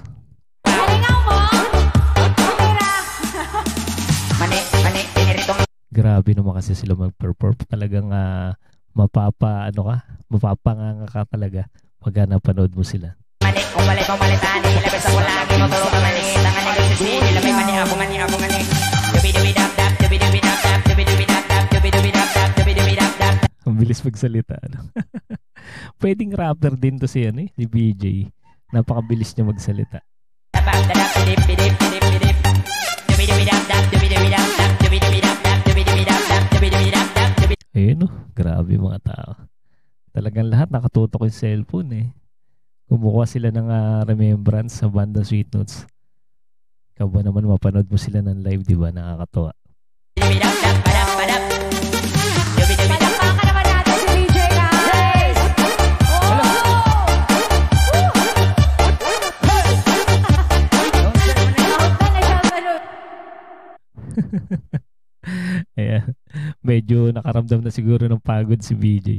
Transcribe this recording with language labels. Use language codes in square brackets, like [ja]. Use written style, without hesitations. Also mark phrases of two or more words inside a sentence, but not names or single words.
[tl] Galingaw mo! Mani, piniritong Grabe naman kasi sila mag-perform. Talagang mapapanganga ka talaga pagka napanood mo sila. mani, kung balik tani, labis ako lagi, matulog ka mani, tangan ng nagsisili, labay mani, ako mani. Dubi-dubi-dap-dap, dubi-dubi-dap-dap, dubi-dubi-dap-dap, dubi-dubi-dap-dap, dubi-dubi-dap-dap. Ang bilis magsalita, ano. Pwedeng rapper din to si BJ. Napakabilis niya magsalita. Dadap, didip, didip, didip, didip. Dubi-dubi-dap-dap, dubi-dubi-dap-dap, dubi-dubi-dap-dap, dubi-dubi-dap-dap, dubi-dubi-dap-dap, dubi- Ayun, grabe mga tao. Talagang lahat nakatutok yung cellphone Kumukuha sila ng remembrance sa banda Sweet Notes. Ikaw ba naman mapanood mo sila ng live, di ba? Nakakatawa. Dubi-dubi-dap-dap, padap, padap. Dubi-dubi-dap. Palakpakan naman natin si DJ, guys! Ayan. Medyo nakaramdam na siguro ng pagod si BJ.